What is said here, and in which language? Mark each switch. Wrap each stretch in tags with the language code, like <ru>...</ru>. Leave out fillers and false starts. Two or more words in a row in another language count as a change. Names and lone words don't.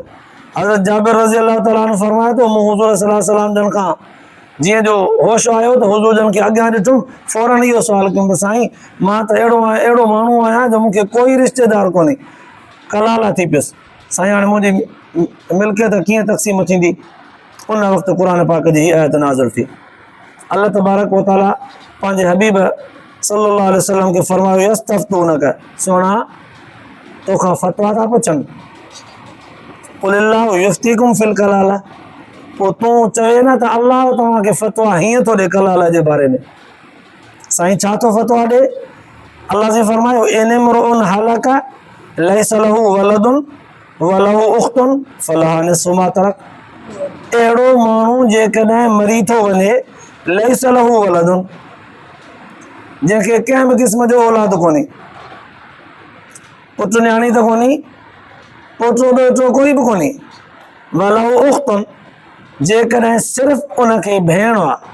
<sd>हज़रत जाबिर</sd> <ar>رضي الله تعالى عنه</ar> <sd>फरमाए थो, मूं हुज़ूर</sd> <ar>صلى الله عليه وسلم</ar> <sd>जन खां जीअं जो होश आयो त हुज़ूर जन खे अॻियां ॾिठुमि, फ़ौरन इहो सुवालु कयुमि त साईं मां त अहिड़ो माण्हू आहियां जो मूंखे कोई रिश्तेदार कोन्हे, कलाला थी पियुसि। साईं हाणे मुंहिंजी मिल्कियत कीअं तक़सीम थींदी? उन वक़्तु क़ुर पाक जी आयत नाज़िल थी। अल्लाह</sd> <ar>تبارك وتعالى</ar> <sd>पंहिंजे हबीब</sd> <ar>صلى الله عليه وسلم</ar> <sd>खे फरमायो, यस्तफ्तूनक, सुहिणा तोखां फ़तवा था पुछनि,</sd> <ar>قل الله يفتيكم في الكلالة,</ar> <sd>पोइ तूं चवे न त अल्लाह तव्हांखे फ़तवा हीअं थो ॾे कलाला जे बारे में। साईं छा थो फ़तवा ॾे? अल्लाह से फरमायो,</sd> <ar>إن امرؤ هلك ليس له ولد وله أخت فلها نصف ما ترك.</ar> <sd>अहिड़ो माण्हू जेकॾहिं मरी थो वञे,</sd> <ar>ليس له ولد,</ar> <sd>जंहिंखे कंहिं बि क़िस्म जो औलाद कोन्हे, पुटु न्याणी त कोन्हे, पोटो ॾोहिटो कोई बि कोन्हे,</sd> <ar>وله أخت,</ar> <sd>जेकॾहिं सिर्फ़ु उनखे भेण आहे,</sd>